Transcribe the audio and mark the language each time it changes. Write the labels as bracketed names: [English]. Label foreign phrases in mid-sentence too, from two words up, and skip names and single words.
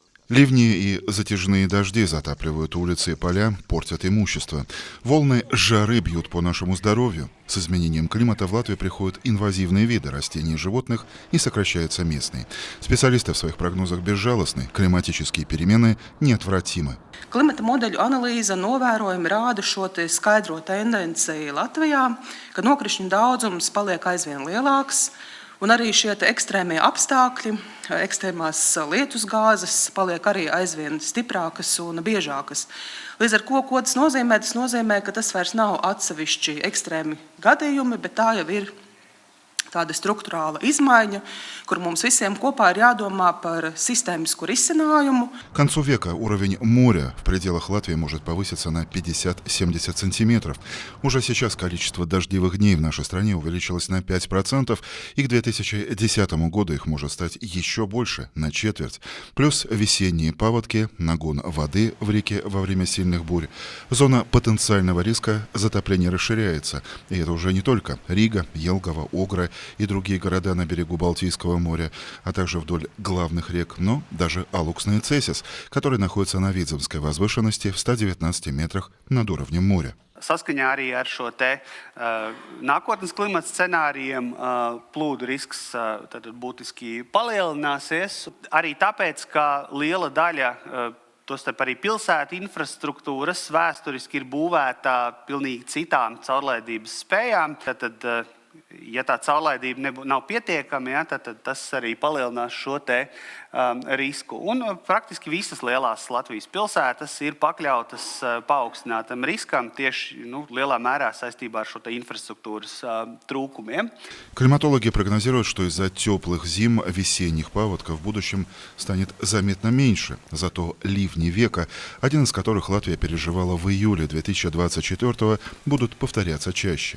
[Russian] Ливни и затяжные дожди затапливают улицы и поля, портят имущество. Волны жары бьют по нашему здоровью. С изменением климата в Латвию приходят инвазивные виды растений и животных и сокращаются местные. Специалисты в своих прогнозах безжалостны. Климатические перемены неотвратимы. [Latvian] Klimata modeļu analīze novērojumi rāda šo skaidro tendenci Latvijā, ka nokrišņu daudzums paliek aizvien lielāks, un arī šie ekstrēmie apstākļi, ekstrēmās lietusgāzes paliek arī aizvien stiprākas un biežākas. Līdz ar ko tas nozīmē? Tas nozīmē, ka tas vairs nav atsevišķi ekstrēmi gadījumi, bet tā jau ir tāda struktūrāla izmaiņa, kur mums visiem kopā ir jādomā par системиску risinājumu. [Russian] К концу века уровень моря в пределах Латвии может повыситься на 50-70 сантиметров. Уже сейчас количество дождливых дней в нашей стране увеличилось на 5%, и к 2010 году их может стать еще больше, на четверть. Плюс весенние паводки, нагон воды в реке во время сильных бурь. Зона потенциального риска затопления расширяется. И это уже не только Рига, Елгова, Огра и другие города на берегу Балтийского моря, а также вдоль главных рек, но даже Алуксна и Цесис, которые находятся на Видземской возвышенности в 119 метрах над уровнем моря. [Latvian] Saskaņā arī ar šo nākotnes klimata scenārijiem plūdu risks būtiski palielināsies. Arī tāpēc, ka liela daļa tostarp arī pilsētu infrastruktūras vēsturiski ir būvēta pilnīgi citām caurlaidības spējām. Tad, ja tā caurlaidība nav pietiekama, tad tas arī palielinās šo risku. Un praktiski visas lielās Latvijas pilsētas ir pakļautas paaugstinātam riskam tieši lielā mērā saistībā ar šo infrastruktūras trūkumiem. [Russian] Климатологи прогнозируют, что из-за теплых зим весенних паводков в будущем станет заметно меньше. Зато ливни века, один из которых Латвия переживала в июле 2024-го, будут повторяться чаще.